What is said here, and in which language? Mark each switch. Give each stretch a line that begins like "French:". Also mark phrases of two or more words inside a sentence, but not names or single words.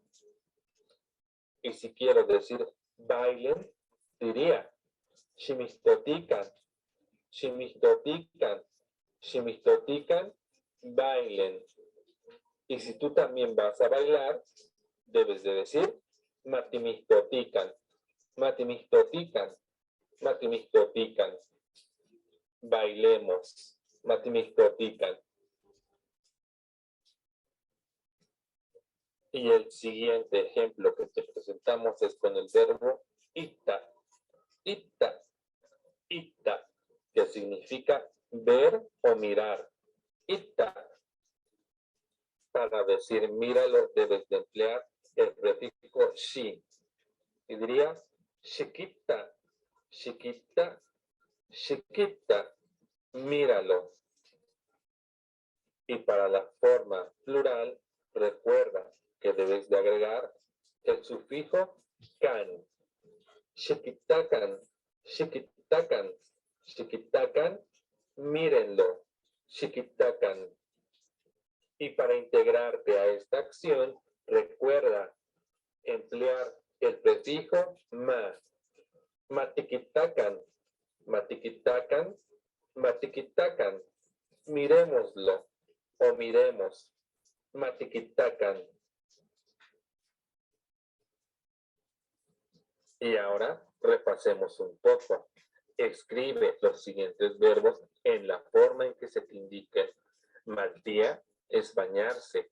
Spanish: Y si quiero decir bailen, diría
Nahuatl languages: shimistotican, shimistotican, shimistotican,
Spanish: bailen. Y si tú también vas a bailar, debes de decir
Nahuatl languages: matimistotican, matimistotican, matimistotican.
Spanish: Bailemos, matimistotican. Y el siguiente ejemplo que te presentamos es con el verbo
Nahuatl languages: ita, ita, ita,
Spanish: que significa ver o mirar.
Nahuatl languages: Ita.
Spanish: Para decir míralo, debes de emplear el prefijo shi. Y dirías
Nahuatl languages: chiquita, chiquita, chiquita,
Spanish: míralo. Y para la forma plural, recuerda que debes de agregar el sufijo can.
Nahuatl languages: Chiquitacan, chiquitacan, chiquitacan, mírenlo, chiquitacan.
Spanish: Y para integrarte a esta acción, recuerda emplear el prefijo ma.
Nahuatl languages: Matiquitacan, matiquitacan, matiquitacan.
Spanish: Miremoslo o miremos.
Nahuatl languages: Matiquitacan.
Spanish: Y ahora repasemos un poco. Escribe los siguientes verbos en la forma en que se te indique. Maltía es bañarse.